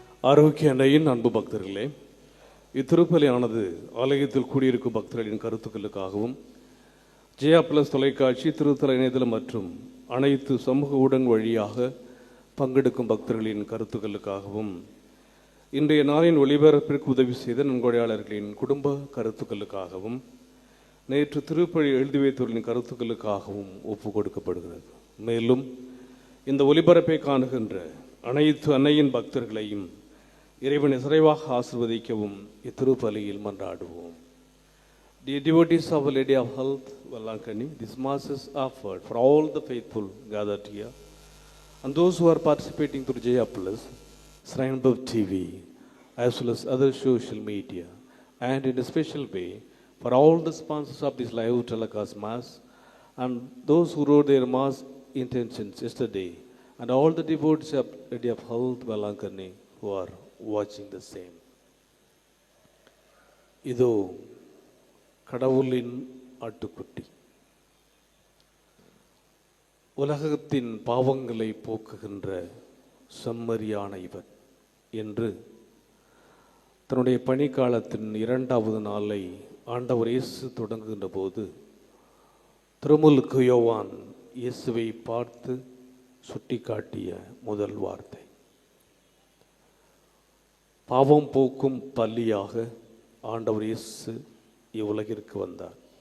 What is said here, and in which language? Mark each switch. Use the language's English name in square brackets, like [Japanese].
[Tamil] ஆரோக்கிய அன்னையின் அன்பு பக்தர்களே, இத்திருப்பலியானது ஆலயத்தில் கூடியிருக்கும் பக்தர்களின் கருத்துக்களுக்காகவும் ஜெயா பிளஸ் தொலைக்காட்சி, திருத்தல இணையதளம் மற்றும் அனைத்து சமூக ஊடக வழியாக பங்கெடுக்கும் பக்தர்களின் கருத்துக்களுக்காகவும் இன்றைய நாளின் ஒளிபரப்பிற்கு உதவி செய்த நன்கொடையாளர்களின் குடும்ப கருத்துக்களுக்காகவும் நேற்று திருப்பலி எழுதி வைத்தவர்களின் கருத்துக்களுக்காகவும் ஒப்பு கொடுக்கப்படுகிறது. மேலும் இந்த ஒளிபரப்பை காணுகின்ற அனைத்து அன்னையின் பக்தர்களையும் இறைவனை சிறைவாக ஆசிர்வதிக்கவும் இத்திருப்பலியில் மன்றாடுவோம். [English] Dear devotees of Our Lady of Health, Velankani, this Mass is offered for all the faithful gathered here and those who are participating through Jaya Plus, Shrine Book TV, as well as other social media, and in a special way for all the sponsors of this live telecast Mass and those who wrote their Mass intentions yesterday, and all the devotees of Lady of Health, Velankani, who are watching the same. [Tamil] இதோ கடவுளின் ஆட்டுக்குட்டி, உலகத்தின் பாவங்களை போக்குகின்ற செம்மறியான இவர் என்று தன்னுடைய பணிக்காலத்தின் 2வது நாளை ஆண்டவர் இயேசு தொடங்குகின்ற போது திருமுழுக்கு யோவான் இயேசுவை பார்த்து சுட்டிக்காட்டிய முதல் வார்த்தை, பாவம் போக்கும் பலியாக ஆண்டவர் இயேசு இவ்வுலகிற்கு வந்தார்.